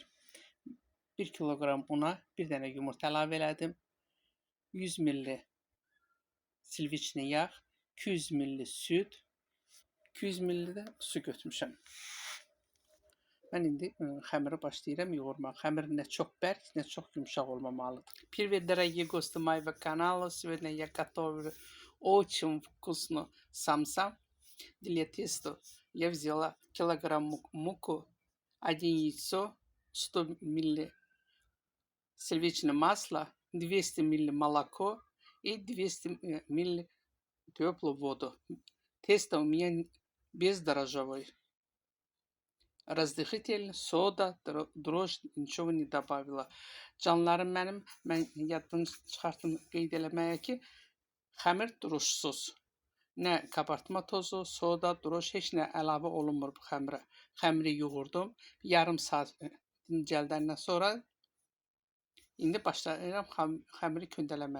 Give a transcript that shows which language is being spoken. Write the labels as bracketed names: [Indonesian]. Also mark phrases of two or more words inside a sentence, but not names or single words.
[Azerbaijani] 1 kiloqram una, 1 dənə yumurta əlavə elədim. 100 ml silviçli yağ, 200 ml süd, 200 ml də su götürmüşəm. Mən indi xəmiri başlayıram yoğurmağa. Xəmir nə çox bərk, nə çox yumşaq olmamalıdır. [Russian] Привет, дорогие гости моего канала. Сегодня я готовлю очень вкусную самса. Для теста я взяла килограмм муку, 1 яйцо, 100 мл сливочное масло, 200 мл молоко и 200 мл теплую воду. Тесто у меня бездрожжевое. Разрыхлитель, soda, дрожь, nичего не добавила. [Azerbaijani] Canlarım mənim, mən yaddan çıxartdım qeyd eləməyə ki, xəmir duruşsuz. Nə kabartma tozu, soda, droş, heç nə əlavə olunmur bu xəmirə. Xəmiri yoğurdum. Yarım saat dincəldəndən sonra indi başlayıram xəmiri kündələməyə.